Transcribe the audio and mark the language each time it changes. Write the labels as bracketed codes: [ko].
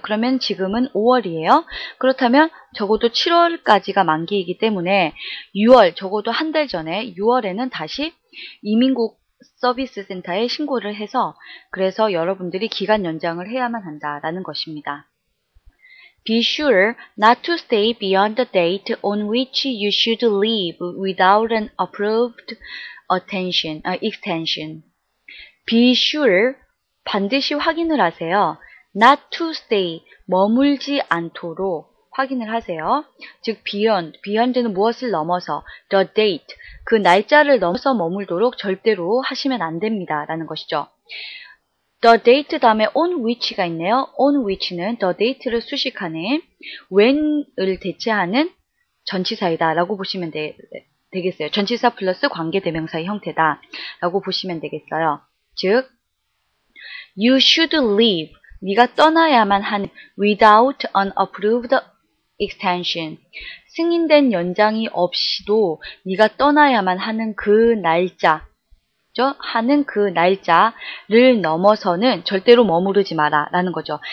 [ko] 그러면 지금은 5월이에요. 그렇다면 적어도 7월까지가 만기이기 때문에 6월, 적어도 한 달 전에 6월에는 다시 이민국 서비스 센터에 신고를 해서, 그래서 여러분들이 기간 연장을 해야만 한다라는 것입니다. [en] Be sure not to stay beyond the date on which you should leave without an approved extension. Be sure, [ko] 반드시 확인을 하세요. [en] Not to stay, [ko] 머물지 않도록 확인을 하세요. 즉, beyond는 무엇을 넘어서, [en] the date, [ko] 그 날짜를 넘어서 머물도록 절대로 하시면 안 됩니다. 라는 것이죠. [en] The date [ko] 다음에 [en] on which [ko] 가 있네요. [en] on which [ko] 는 the date를 수식하는 when을 대체하는 전치사이다 라고 보시면 되겠어요. 전치사 플러스 관계대명사의 형태다 라고 보시면 되겠어요. 즉, [en] you should leave, [ko] 네가 떠나야만 하는 [en] without an approved extension, [ko] 승인된 연장이 없이도 네가 떠나야만 하는 그 날짜, 하는 그 날짜를 넘어서는 절대로 머무르지 마라 라는 거죠.